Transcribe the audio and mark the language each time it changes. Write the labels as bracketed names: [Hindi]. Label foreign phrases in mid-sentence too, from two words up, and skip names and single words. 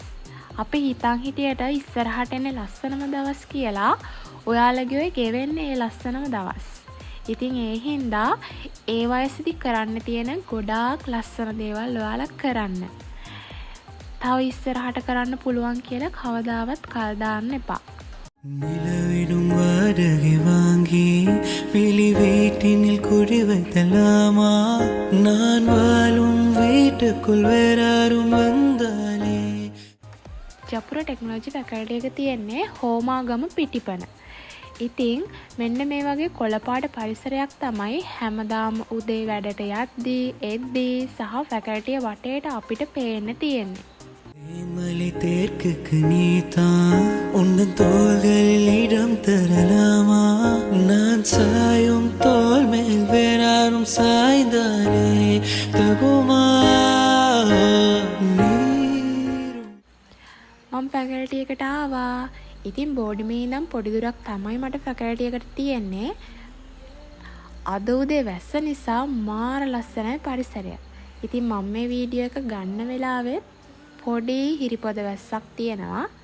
[Sinhala] අපි හිතන් හිටියට ඉස්සරහට එන්නේ ලස්සනම දවස් කියලා ඔයාලගේ ඔය ගෙවෙන්නේ ඒ ලස්සනම දවස්. ඉතින් ඒ හින්දා ඒ වයසේදී කරන්න තියෙන ගොඩාක් ලස්සන දේවල් ඔයාලා කරන්න. තව ඉස්සරහට කරන්න පුළුවන් කියලා කවදාවත් කල් දාන්න එපා. [Tamil] நிலவிடும் வாடகை வாங்கி வெளி வீட்டினில் குடி வைத்தலாமா நான் வாழும் வீட்டுக்குள் வேறாரும் வந்தாலே [Sinhala] ජපුර [English] technology faculty [Sinhala] එක තියෙන්නේ හෝමාගම පිටිපන. ඉතින් මෙන්න මේ වගේ කොළපාට පරිසරයක් තමයි හැමදාම උදේ වැඩට යද්දී එද්දී සහ ෆැකල්ටිය වටේට අපිට පේන්න තියෙන්නේ. [Tamil] மலை தேர்க்குக்கு நீதான் உன்னன் தோள்களில் இடம் தரலாமா நான் சாயும் தோள் மேல் வேறாரும் சாய்ந்தாலே தகுமா [Sinhala] මම ෆැකල්ටි එකට ආවා. ඉතින් බෝඩිමේ ඉඳන් පොඩි දුරක් තමයි මට ෆැකල්ටි එකට තියෙන්නේ. අද උදේ වැස්ස නිසා මාර ලස්සනයි පරිසරය. ඉතින් මම මේ වීඩියෝ එක ගන්න වෙලාවේ පොඩි හිරිපොද වැස්සක් තියෙනවා.